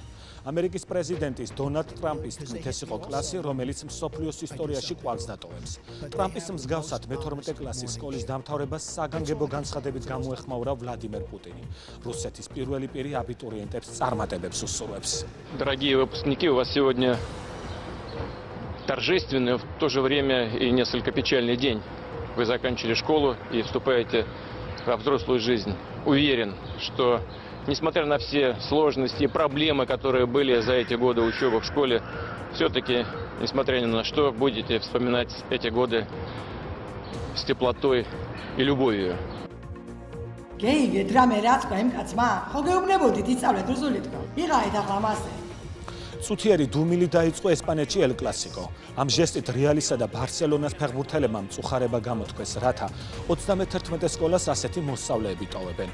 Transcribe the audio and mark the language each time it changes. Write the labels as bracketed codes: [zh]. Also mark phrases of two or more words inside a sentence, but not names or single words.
[ka] ამერიკის პრეზიდენტის დონალდ ტრამპის თქმით, ეს იყო კლასი, რომელიც მსოფლიოს ისტორიაში კვალს დატოვებს. ტრამპის მსგავსად მე-12 კლასის სკოლის დამთავრებას საგანგებო განცხადებით გამოეხმაურა ვლადიმერ პუტინი. რუსეთის პირველი პირი აბიტურიენტებს წარმატებებს უსურვებს. [ru] Дорогие выпускники, у вас сегодня торжественный, в то же время и несколько печальный день. Вы заканчивали школу и вступаете во взрослую жизнь. Уверен, что, несмотря на все сложности и проблемы, которые были за эти годы учебы в школе, все-таки, несмотря ни на что, будете вспоминать эти годы с теплотой и любовью. [ka] Წუთიერი დუმილი დაიწყო ესპანეთში ელ კლასიკო. ამ ჟესტით რეალისა და ბარსელონას ფეხბურთელებმა მწუხარება გამოთქვეს, რათა 31 სკოლას ასეთი მოსწავლეები ტოვებენ.